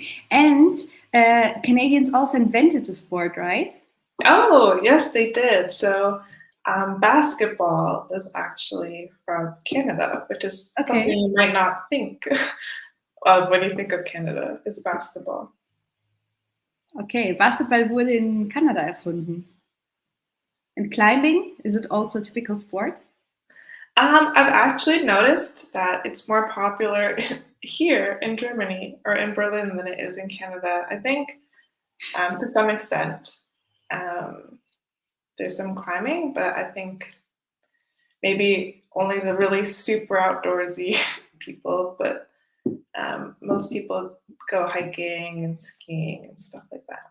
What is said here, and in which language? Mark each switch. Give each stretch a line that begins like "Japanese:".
English: And Canadians also invented the sport, right? Oh, yes, they did. So basketball is actually from Canada, which is something you might not think of when you think of Canada, is basketball.
German: Okay, Basketball wurde in Kanada erfunden.
English: And climbing, is it also a typical sport? I've actually noticed that it's more popular here in Germany or in Berlin than it is in Canada. I think to some extent there's some climbing, but I think maybe only the really super outdoorsy people, but most people go hiking and skiing and stuff like that.